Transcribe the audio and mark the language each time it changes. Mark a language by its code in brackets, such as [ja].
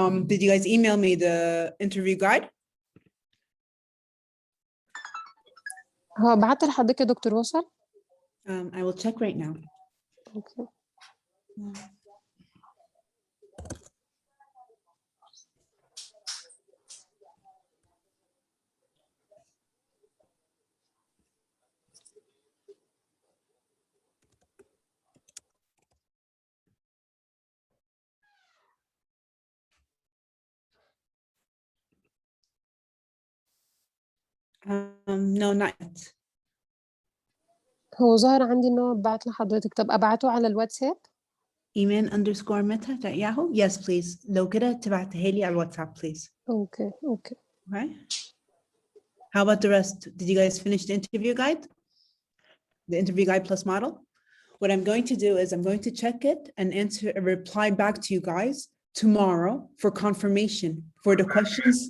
[en] Did you guys email me the interview guide? [ar] هو بعت لحضرتك يا دكتور وصل؟ [en] I will check right now. Okay. No, not yet. [ar] هو ظاهر عندي ان هو بعت لحضرتك، طب ابعته على الواتساب؟ [en] Eman_meta@yahoo. Yes, please. [ar] لو كده تبعتها لي على الواتساب, please. [en] Okay. Okay. How about the rest? Did you guys finish the interview guide? The interview guide plus model? What I'm going to do is I'm going to check it and reply back to you guys tomorrow for confirmation for the questions.